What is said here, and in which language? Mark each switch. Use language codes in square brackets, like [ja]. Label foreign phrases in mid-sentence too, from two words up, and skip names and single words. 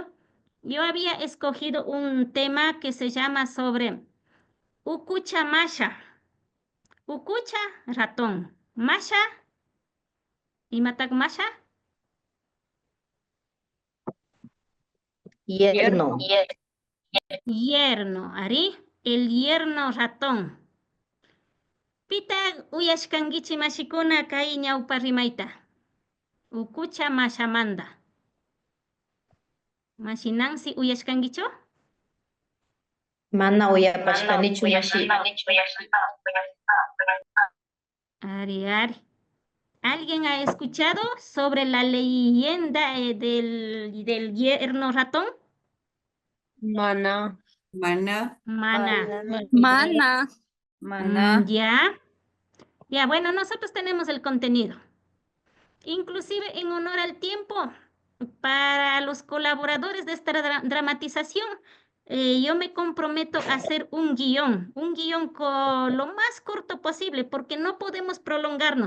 [es] Yo había escogido un tema que se llama sobre Ukucha Masha. [qu] Ukucha, ratón. Masha, Imatak masha, [es] Yerno. yerno, ari, el yerno ratón. [qu] Pita uyashkangichi mashikuna kay ñawpa rimayta. Ukucha mashamanda. Mashinansi uyashkangicho? Mana uyapashkanichu mashi. Ari, ari. [es] ¿Alguien ha escuchado sobre la leyenda del yerno ratón? [qu] Mana. Mana. Mana. Mana. [es] Ya. Ya, bueno, nosotros tenemos el contenido. Inclusive en honor al tiempo, para los colaboradores de esta dramatización, yo me comprometo a hacer un guión con lo más corto posible, porque no podemos prolongarnos.